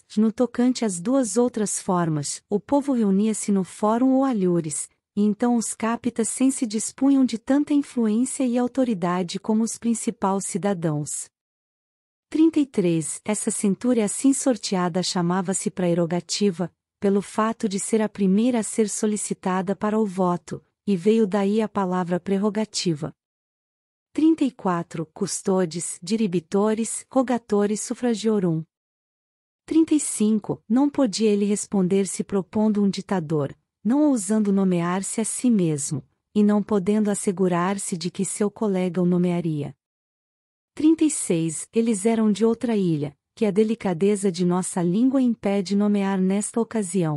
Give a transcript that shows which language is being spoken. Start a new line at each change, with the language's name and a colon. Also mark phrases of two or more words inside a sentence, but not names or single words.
Portuguese: No tocante às duas outras formas, o povo reunia-se no fórum ou alhures, e então os capitas se dispunham de tanta influência e autoridade como os principais cidadãos. 33. Essa centúria assim sorteada chamava-se praerogativa, pelo fato de ser a primeira a ser solicitada para o voto, e veio daí a palavra prerrogativa. 34.
Latin: Custodes, diribitores, rogatores suffragiorum.
Portuguese: 35. Não podia ele responder se propondo um ditador, não ousando nomear-se a si mesmo, e não podendo assegurar-se de que seu colega o nomearia. 36. Eles eram de outra ilha, que a delicadeza de nossa língua impede nomear nesta ocasião.